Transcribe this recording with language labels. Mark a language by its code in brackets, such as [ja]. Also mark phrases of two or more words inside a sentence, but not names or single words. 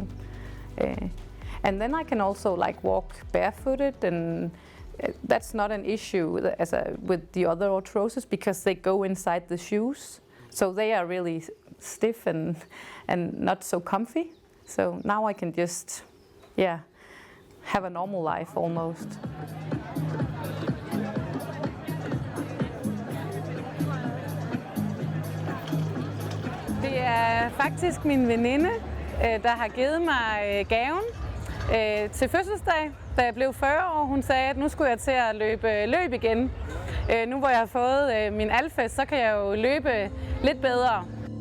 [en] And then I can also like walk barefooted, and that's not an issue with the other arthroses, because they go inside the shoes. So they are really stiff and not so comfy. So now I can just, yeah, have a normal life almost. [da] Det er faktisk min veninde, der har givet mig gaven til fødselsdag, da jeg blev 40 år. Hun sagde, at nu skulle jeg til at løbe igen. Nu hvor jeg har fået min Alfess, så kan jeg jo løbe lidt bedre.